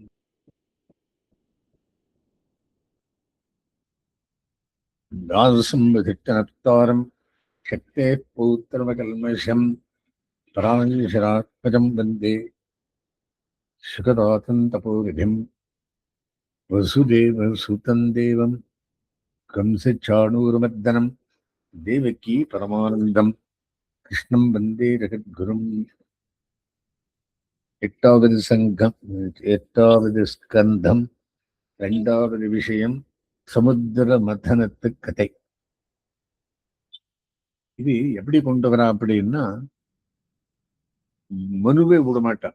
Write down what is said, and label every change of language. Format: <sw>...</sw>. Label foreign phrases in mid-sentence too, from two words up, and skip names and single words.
<sa>दासंवधिष्ठनप्तारं शक्तेः पौत्रमकल्मषं पराशरात्मजं वन्दे सुखदातं तपोनिधिं वसुदेवसुतं देवं कंसचाणूरमर्दनं देवकी परमानन्दं कृष्णं वन्दे जगद्गुरुम्।</sa> <ta>எட்டாவது ஸ்கந்தம், இரண்டாவது விஷயம் சமுத்திர மதனத்து கதை. இது எப்படி கொண்டு வரா அப்படின்னா, மனுவே விடமாட்டான்.</ta>